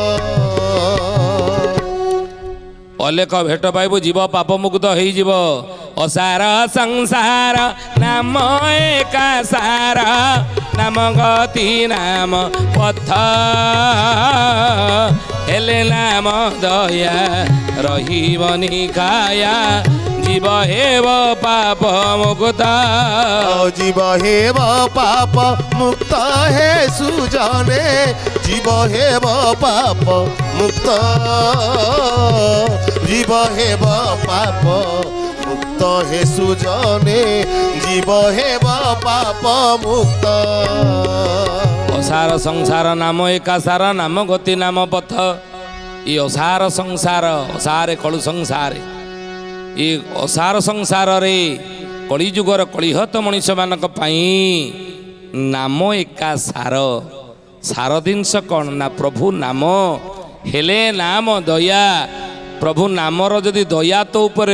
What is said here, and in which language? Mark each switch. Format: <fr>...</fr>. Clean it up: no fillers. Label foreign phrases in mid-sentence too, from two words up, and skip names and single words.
<or>ଅଲେଖ ଭେଟ ପାଇବୁ, ଜୀବ ପାପ ମୁକ୍ତ ହେଇଯିବ। ଅସାର ସଂସାର ନାମ ଏକା ସାର ନାମ ଗତି ନାମ ପଥ ହେଲେ ନାମ ଦୟା ରହିବନି କାୟା ଜୀବ ହେବ ପାପ ମୁକ୍ତ ଜୀବ ହେବ ପାପ ମୁକ୍ତ ହେ ସୁଜନେ ଜୀବ ହେବ ପାପ ମୁକ୍ତ ଜୀବ ହେବ ପାପ ମୁକ୍ତ ହେ ସୁଜନେ ଜୀବ ହେବ ପାପ ମୁକ୍ତ ଅସାର ସଂସାର ନାମ ଏକା ସାର ନାମ ଗତି ନାମ ପଥ ଇ ଅସାର ସଂସାର ଅସାରେ କଳୁ ସଂସାରେ ଏ ଅସାର ସଂସାରରେ କଳିଯୁଗର କଳିହତ ମଣିଷମାନଙ୍କ ପାଇଁ ନାମ ଏକା ସାର ସାର ଜିନିଷ କ'ଣ ନା ପ୍ରଭୁ ନାମ ହେଲେ ନାମ ଦୟା ପ୍ରଭୁ ନାମର ଯଦି ଦୟା ତୋ ଉପରେ</or>